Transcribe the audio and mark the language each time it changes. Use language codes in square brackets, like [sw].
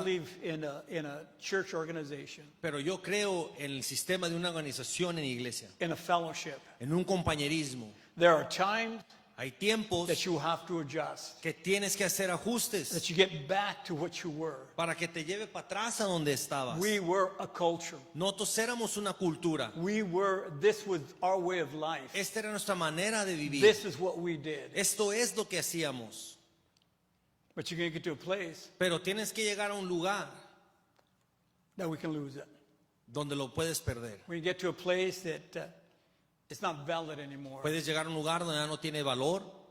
[en] believe in a church organization, [es] Pero yo creo en el sistema de una organización en iglesia, [en] in a fellowship. [es] en un compañerismo. [en] There are times [es] Hay tiempos [en] that you have to adjust, [es] que tienes que hacer ajustes [en] that you get back to what you were. [es] para que te lleve para atrás a donde estabas. [en] We were a culture. [es] Nosotros éramos una cultura. [en] This was our way of life. [es] Esta era nuestra manera de vivir. [en] This is what we did. [es] Esto es lo que hacíamos. [en] But you're going to get to a place [es] Pero tienes que llegar a un lugar [en] that we can lose it. [es] donde lo puedes perder. [en] We get to a place that it's not valid anymore. [es] Puedes llegar a un lugar donde ya no tiene valor.